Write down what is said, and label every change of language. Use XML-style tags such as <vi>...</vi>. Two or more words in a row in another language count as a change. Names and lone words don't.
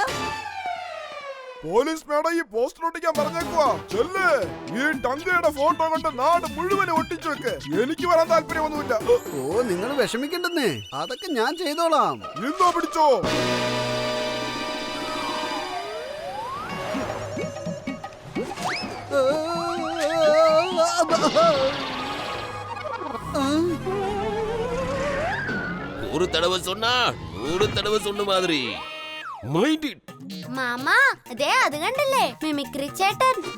<ml>പോലീസ് മേഡം ഈ പോസ്റ്റർ ഒട്ടിക്കാൻ പറഞ്ഞേക്കുവാ. ചെല്ല്, ഈ ടങ്കയുടെ ഫോട്ടോ കൊണ്ട് നാട് മുഴുവൻ ഒട്ടിച്ചു വെക്ക്. എനിക്ക് വരാൻ താല്പര്യമൊന്നുമില്ല. ഓ, നിങ്ങൾ വിഷമിക്കണ്ടെന്നേ, അതൊക്കെ ഞാൻ ചെയ്തോളാം. ഇന്നോ പിടിച്ചോ.</ml> <ta>ஒரு தடவை சொன்னா 100 தடவை சொன்ன மாதிரி.</ta> <en>Mind it.</en> <ml>മാമാ അതെ അത് കണ്ടില്ലേ മിമിക്രി ചേട്ടൻ.</ml>